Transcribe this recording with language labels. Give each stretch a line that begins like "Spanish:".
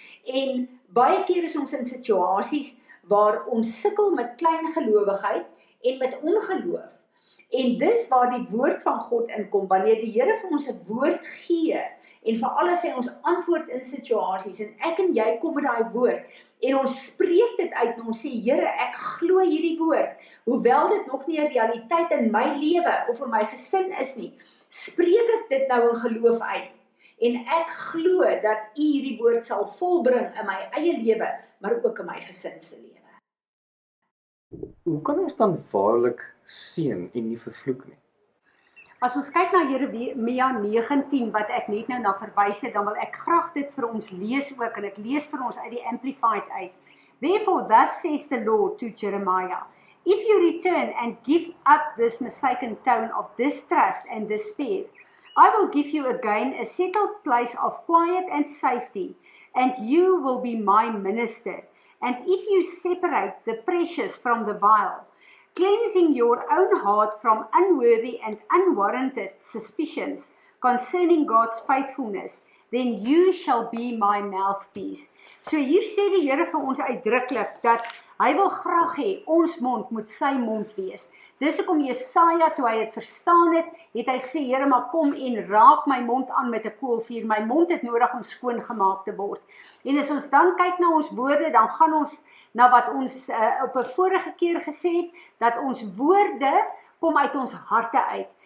Afrikaans: En baie keer is ons in situasies, waar ons sukkel met klein gelowigheid, en met ongeloof. En dis waar die woord van God inkom, wanneer die Here vir ons 'n woord gee, en vir alles hy ons antwoord in situasies, en ek en jy kom met daai woord, en ons spreek dit uit, en ons sê, Here, ek glo hierdie woord, hoewel dit nog nie 'n realiteit in my lewe, of in my gesin is nie, spreek ek dit nou in geloof uit, en ek glo dat U hierdie woord sal volbring in my eie lewe, maar ook in my gesin se lewe. Hoe kan ons dan waarlik seën en nie vervloek nie? As ons kyk na Jeremia 19, wat ek net nou na verwys het, dan wil ek graag dit vir ons lees ook, en ek lees vir ons uit die Amplified uit.
English: Therefore, thus says the Lord to Jeremiah, if you return and give up this mistaken tone of distrust and despair, I will give you again a settled place of quiet and safety, and you will be my minister. And if you separate the precious from the vile, cleansing your own heart from unworthy and unwarranted suspicions concerning God's faithfulness, then you shall be my mouthpiece.
Afrikaans: So hier sê die Here vir ons uitdruklik, dat hy wil graag hê, ons mond moet sy mond wees. Dis hoekom Jesaja, toe hy het verstaan het hy gesê, Here, maar kom en raak my mond aan met 'n koolvuur, my mond het nodig om skoon gemaak te word. En as ons dan kyk na ons woorde, dan gaan ons na wat ons op 'n vorige keer gesê het, dat ons woorde kom uit ons harte uit.